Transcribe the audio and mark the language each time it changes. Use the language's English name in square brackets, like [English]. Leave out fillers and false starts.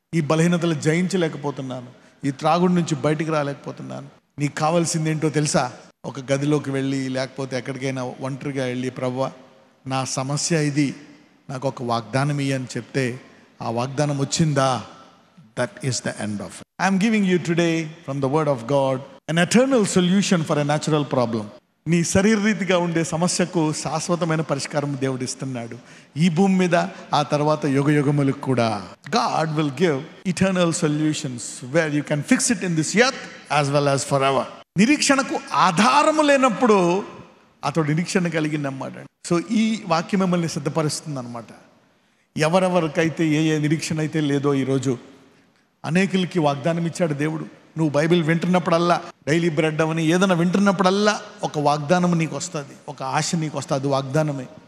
[Telugu] ఈ బలహీనతలు జయించలేకపోతున్నాను, ఈ త్రాగుడి నుంచి బయటికి రాలేకపోతున్నాను. నీకు కావాల్సింది ఏంటో తెలుసా? ఒక గదిలోకి వెళ్ళి లేకపోతే ఎక్కడికైనా ఒంటరిగా వెళ్ళి, ప్రభువా నా సమస్య ఇది, నాకు ఒక వాగ్దానం ఇయ్యని చెప్తే ఆ వాగ్దానం వచ్చిందా, [English] that is the end of it. I am giving you today from the word of God an eternal solution for a natural problem. [Telugu] నీ శరీరరీతిగా ఉండే సమస్యకు శాశ్వతమైన పరిష్కారం దేవుడు ఇస్తున్నాడు ఈ భూమి మీద, ఆ తర్వాత యుగ యుగములకు కూడా. [English] God will give eternal solutions where you can fix it in this earth as well as forever. [Telugu] నిరీక్షణకు ఆధారము లేనప్పుడు అతడు నిరీక్షణ కలిగి నమ్మాడు. సో ఈ వాక్యం మిమ్మల్ని సిద్ధపరుస్తుంది అనమాట. ఎవరెవరికైతే ఏ నిరీక్షణ అయితే లేదో ఈరోజు అనేకులకి వాగ్దానం ఇచ్చాడు దేవుడు. నువ్వు బైబిల్ వింటున్నప్పుడల్లా, డైలీ బ్రెడ్ అవని ఏదైనా వింటున్నప్పుడల్లా ఒక వాగ్దానం నీకు వస్తుంది, ఒక ఆశ నీకు వస్తుంది. అది వాగ్దానమే.